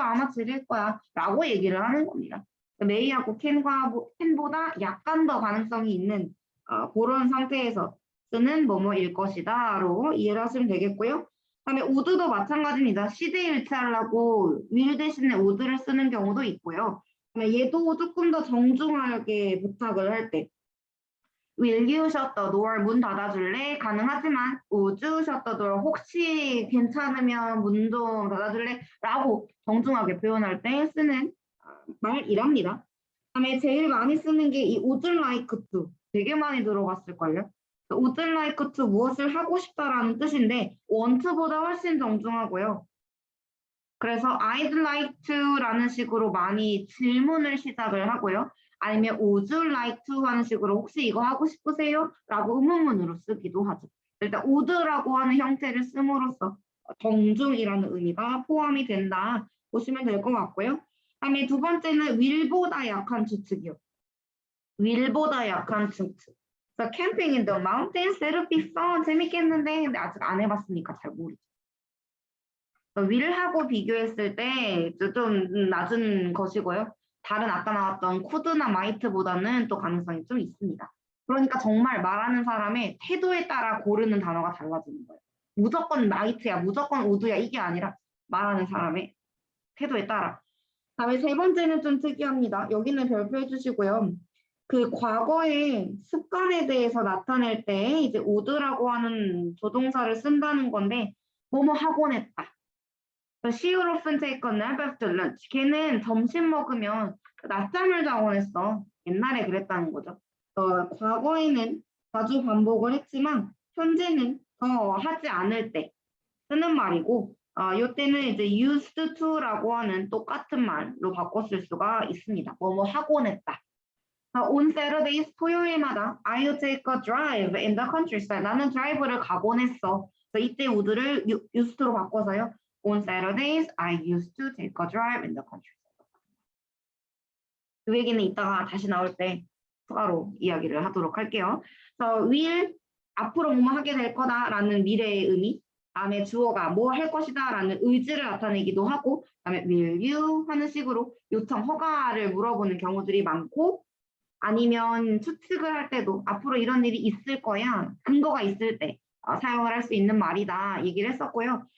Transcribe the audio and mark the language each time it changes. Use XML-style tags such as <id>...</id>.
<ko>아마 드릴 거야. 라고 얘기를 하는 겁니다. may하고 can보다 약간 더 가능성이 있는 그런 상태에서 쓰는 뭐뭐일 것이다로 이해를 하시면 되겠고요. 그다음에 would도 마찬가지입니다. 시제 일치하려고 will 대신에 would를 쓰는 경우도 있고요. 그다음에 얘도 조금 더 정중하게 부탁을 할 때</ko> <en>will you shut the door?</en> <ko>문 닫아줄래? 가능하지만</ko> <en>would you shut the door?</en> <ko>혹시 괜찮으면 문 좀 닫아줄래? 라고 정중하게 표현할 때 쓰는 말이랍니다. 그다음에 제일 많이 쓰는 게 이</ko> <en>would like to</en> <ko>되게 많이 들어봤을걸요.</ko> <en>would like to</en> <ko>무엇을 하고 싶다라는 뜻인데 want보다 훨씬 정중하고요. 그래서</ko> <en>I'd like to</en> <ko>라는 식으로 많이 질문을 시작을 하고요. 아니면</ko> <en>would you like to</en> <ko>하는 식으로 혹시 이거 하고 싶으세요? 라고 의문문으로 쓰기도 하죠. 일단 would라고 하는 형태를 씀으로써 정중이라는 의미가 포함이 된다 보시면 될 것 같고요. 그다음에 두 번째는 will보다 약한 추측이요. will보다 약한 추측. 그래서</ko> <en>camping in the mountains, that'll be fun.</en> <ko>재밌겠는데 근데 아직 안 해봤으니까 잘 모르죠. will하고 비교했을 때 좀 낮은 것이고요. 다른 아까 나왔던 could나 might보다는 또 가능성이 좀 있습니다. 그러니까 정말 말하는 사람의 태도에 따라 고르는 단어가 달라지는 거예요. 무조건 might야, 무조건 would야 이게 아니라 말하는 사람의 태도에 따라. 다음에 세 번째는 좀 특이합니다. 여기는 별표해 주시고요. 그 과거의 습관에 대해서 나타낼 때 이제 would라고 하는 조동사를 쓴다는 건데 뭐뭐 하곤 했다.</ko> <en>She would often take a nap after lunch.</en> <ko>걔는 점심 먹으면 낮잠을 자곤 했어. 옛날에 그랬다는 거죠. 과거에는 자주 반복을 했지만 현재는 더 하지 않을 때 쓰는 말이고 이때는 이제 used to라고 하는 똑같은 말로 바꿨을 수가 있습니다. 뭐뭐 하곤 했다.</ko> <en>On Saturdays,</en> <ko>토요일마다</ko> <en>I would take a drive in the countryside.</en> <ko>나는 드라이브를 가곤 했어. 이때 would를 used로 바꿔서요.</ko> <en>On Saturdays, I used to take a drive in the countryside.</en> <ko>그 얘기는 이따가 다시 나올 때 추가로 이야기를 하도록 할게요. will, 앞으로 뭐뭐 하게 될 거다라는 미래의 의미, 다음에 주어가 뭐 할 것이다라는 의지를 나타내기도 하고, 다음에</ko> <en>will you</en> <ko>하는 식으로 요청, 허가를 물어보는 경우들이 많고, 아니면 추측을 할 때도 앞으로 이런 일이 있을 거야, 근거가 있을 때 사용을 할 수 있는 말이다 얘기를 했었고요.</ko>